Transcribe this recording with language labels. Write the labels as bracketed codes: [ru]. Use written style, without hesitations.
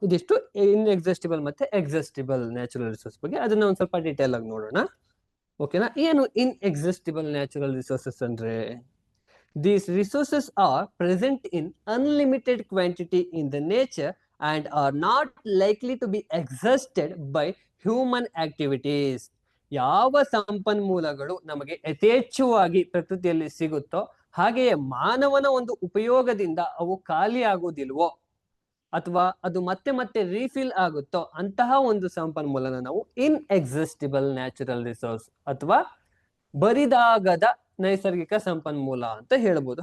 [kn] ಇದಿಷ್ಟು ಇನ್ಎಕ್ಸಾಸ್ಟಿಬಲ್ ಮತ್ತೆ ಎಕ್ಸಾಸ್ಟಿಬಲ್ natural resource ಬಗ್ಗೆ. ಅದನ್ನ ಒಂದ್ ಸ್ವಲ್ಪ ಡೀಟೇಲ್ ಆಗಿ ನೋಡೋಣ. ಓಕೆನಾ? ಏನು ಇನ್ಎಕ್ಸಾಸ್ಟಿಬಲ್ ನ್ಯಾಚುರಲ್ ರಿಸೋರ್ಸಸ್ ಅಂದ್ರೆ? [en] These resources are present in unlimited quantity in the nature and are not likely to be exhausted by human activities. [kn] ಯಾವ ಸಂಪನ್ಮೂಲಗಳು ನಮಗೆ ಯಥೇಚ್ಛವಾಗಿ ಪ್ರಕೃತಿಯಲ್ಲಿ ಸಿಗುತ್ತೋ ಹಾಗೆಯೇ ಮಾನವನ ಒಂದು ಉಪಯೋಗದಿಂದ ಅವು ಖಾಲಿ ಆಗುವುದಿಲ್ವೋ ಅಥವಾ ಅದು ಮತ್ತೆ ಮತ್ತೆ ರೀಫಿಲ್ ಆಗುತ್ತೋ ಅಂತಹ ಒಂದು ಸಂಪನ್ಮೂಲನ ನಾವು ಇನ್ಎಕ್ಸಿಸ್ಟಿಬಲ್ ನ್ಯಾಚುರಲ್ ರಿಸೋರ್ಸ್ ಅಥವಾ ಬರಿದಾಗದ ನೈಸರ್ಗಿಕ ಸಂಪನ್ಮೂಲ ಅಂತ ಹೇಳ್ಬೋದು.